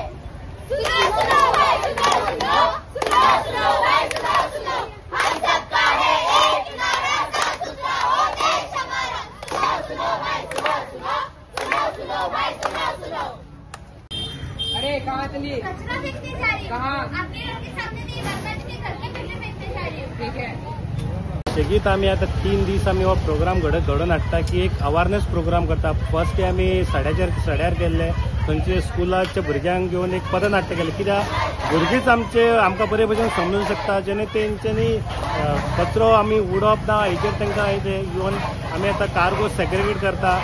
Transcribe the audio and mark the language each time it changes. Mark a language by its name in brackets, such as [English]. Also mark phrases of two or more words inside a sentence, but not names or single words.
[Hindi] सुनो भाई, सुनो भाई, सुनो हम सबका है एक नारा, साफ सुथरा हो देश हमारा। सुनो भाई, सुनो भाई, सुनो। अरे कहाँ चली? कचरा फेंकने जा रही है। कहाँ? आपके घर के सामने नहीं, बरसात के घर के पीछे फेंकने जा रही है। ठीक है। [Konkani] शेगीत आमी आता 3 दीस आमी हो प्रोग्राम घडोवन हाडटा की एक [English] awareness program [Konkani] करता। [English] first day [Konkani] आमी सड्यार गेल्ले, थंयचे स्कुलाच्या भुरग्यांक घेवन एक पथनाट्य केलें, कित्याक भुरगींच आमकां बरे भशेन समजूंक शकता। जेणे तेंच्यांनी कचरो आमी उडोवप ना हेचेर तांकां घेवन आमी आतां [English] cargo segregate [Konkani] करता।